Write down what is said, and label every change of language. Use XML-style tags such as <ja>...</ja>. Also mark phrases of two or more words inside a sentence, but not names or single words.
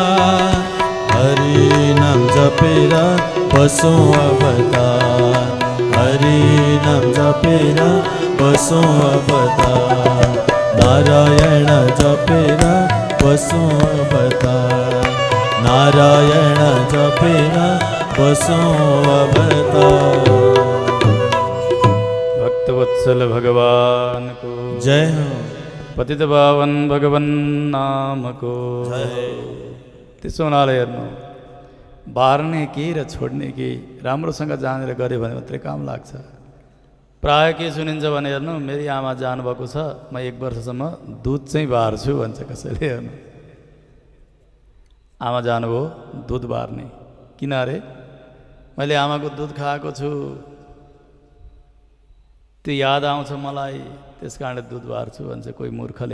<ne>हरि नाम जपेर बसौँ अब त, हरि नाम जपेर बसौँ अब त। नारायण जपेर बसौँ अब त, नारायण जपेर बसौँ अब त। भक्तवत्सल भगवान को जय हो। पतित पावन भगवान नाम को जय। त्यसो हुनाले हेर्नु, बार्ने के र छोड्ने के राम्रोसँग जानेर गऱ्यो भने मात्रै काम लाग्छ। प्राय के सुनिन्छ भने हेर्नु, मेरी आमा जानुभएको छ, म 1 वर्षसम्म दुध चाहिँ बार्छु भन्छ कसैले। हेर्नु, आमा जानुभयो दुध बार्ने, किन अरे मैले आमाको दुध खाएको छु, त्यो याद आउँछ मलाई, त्यस कारणले दुध बार्छु भन्छ कोही मूर्खले।</ne>